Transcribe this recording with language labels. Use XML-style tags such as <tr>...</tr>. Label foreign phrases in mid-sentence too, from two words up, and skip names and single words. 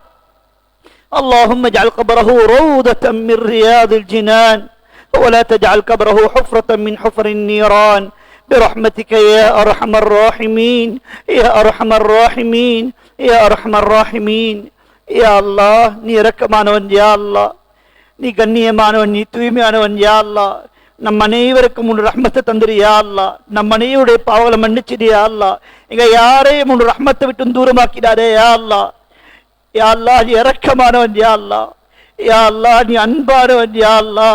<ar>اللهم اجعل قبره روضة من رياض الجنان، ولا تجعل قبره حفرة من حفر النيران برحمتك يا أرحم الراحمين يا أرحم الراحمين يا أرحم الراحمين.</ar> <ta>يا الله நீ இரக்கமானவன், யா அல்லாஹ் நீ கண்ணியமானவன், நீ தூய்மையானவன், யா அல்லாஹ் நம் அனைவருக்கும் உன் ரஹ்மத்தை தந்திரு யா அல்லாஹ். நம் அனைவருடைய பாவங்களை மன்னிச்சிடு யா அல்லாஹ். எங்க யாரையும் உன் ரஹ்மத்தை விட்டு தூரமாக்கிடாதே யா அல்லாஹ். யா அல்லாஹ் நீ இரக்கமானவன், யா அல்லாஹ். யா அல்லாஹ் நீ அன்பானவன், யா அல்லாஹ்.</ta>